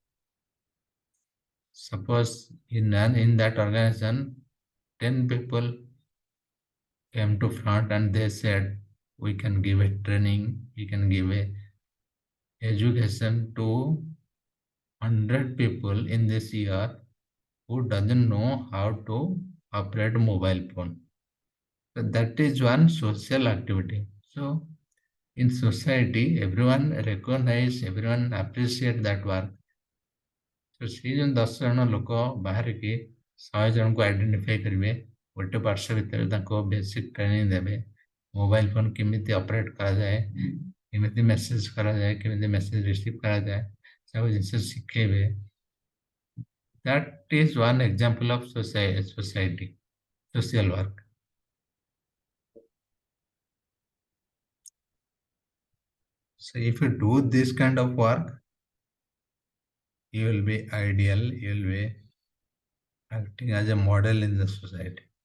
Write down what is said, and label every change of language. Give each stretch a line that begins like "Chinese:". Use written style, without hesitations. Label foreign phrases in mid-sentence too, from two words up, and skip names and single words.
English: Suppose in that organization, 10 people came to front and they said, we can give a training, we can give a education to 100 people in this year who doesn't know how to operate a mobile phone. So that is one social activity. So in society, everyone recognize, everyone appreciate that work.
Odia: So ସେ ଯେଉଁ 10 ଜଣ ଲୋକ ବାହାରିକି 100 ଜଣଙ୍କୁ ଆଇଡେଣ୍ଟିଫାଇ କରିବେ, ଗୋଟେ ବର୍ଷ ଭିତରେ ତାଙ୍କୁ
English: basic training
Odia: ଦେବେ,
English: mobile phone
Odia: କେମିତି ଅପରେଟ୍ କରାଯାଏ, କେମିତି ମେସେଜ କରାଯାଏ, କେମିତି
English: message receive
Odia: କରାଯାଏ, ସବୁ ଜିନିଷ ଶିଖେଇବେ.
English: That is one example of society, social work. So if you do this kind of work, you will be ideal, you will be acting as a model in the society.